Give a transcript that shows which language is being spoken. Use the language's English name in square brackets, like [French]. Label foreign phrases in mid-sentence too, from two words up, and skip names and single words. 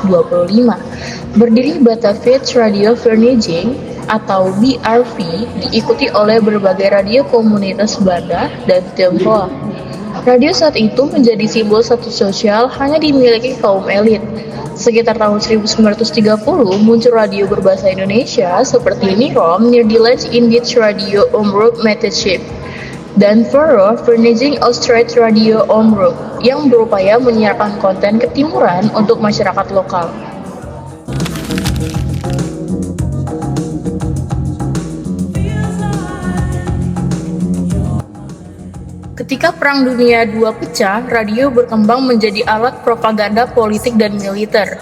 [Indonesian] Berdiri Batavia Radio Vereniging atau BRV, diikuti oleh berbagai radio komunitas Belanda dan Tionghoa. Radio saat itu menjadi simbol status sosial hanya dimiliki kaum elit. Sekitar tahun 1930 muncul radio berbahasa Indonesia seperti Nirom, Nederlands Indisch Radio Omroep Mettership, dan Vero Vereniging Oost-West Radio Omroep yang berupaya menyiarkan konten ketimuran untuk masyarakat lokal. Ketika Perang Dunia II pecah, radio berkembang menjadi alat propaganda politik dan militer.